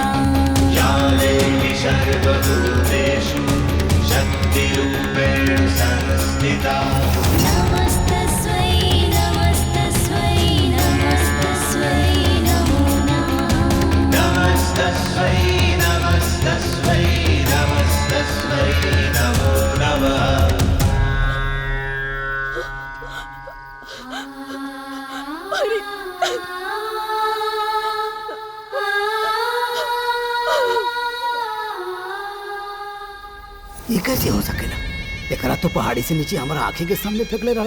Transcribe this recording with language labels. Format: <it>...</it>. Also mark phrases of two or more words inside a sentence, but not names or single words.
<sa>या देवी सर्वभूतेषु शक्तिरूपेण संस्थिता नमस्तस्यै नमस्तस्यै नमस्तस्यै नमो नमः नमस्तस्यै नमस्तस्यै नमस्तस्यै नमो नमः</sa> <bho>ये कैसे हो सकेला? एकरा तो पहाड़ी से नीचे हमारा आंखें के सामने फेंकले रहन।</bho>